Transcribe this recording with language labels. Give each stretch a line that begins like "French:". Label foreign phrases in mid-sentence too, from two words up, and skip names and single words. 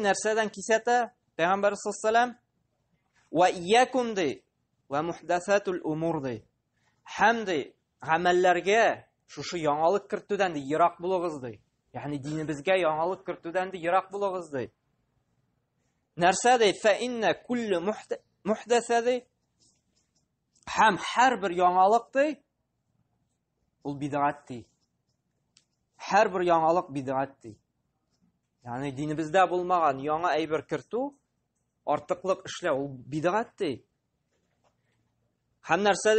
Tatar: Нәрсәдән кисәтә Пәйгамбәр саллаллаһу?
Arabic: وإياكم
Tatar: ди
Arabic: ومحدثات الأمور
Tatar: ди. Һәм ди гамәлләргә шушы яңалык кертүдән ди ерак булыгыз ди. Ягъни динебезгә яңалык кертүдән ди ерак булыгыз ди. Нәрсә ди?
Arabic: فإن كل محدثة ди.
Tatar: Һәм һәрбер яңалык ди ул бидгат ди. Һәрбер яңалык бидгат ди. Ягъни динебездә булмаган яңа әйбер кертү, артыклык эшләү ул бидгат ди. Һәм нәрсә ди?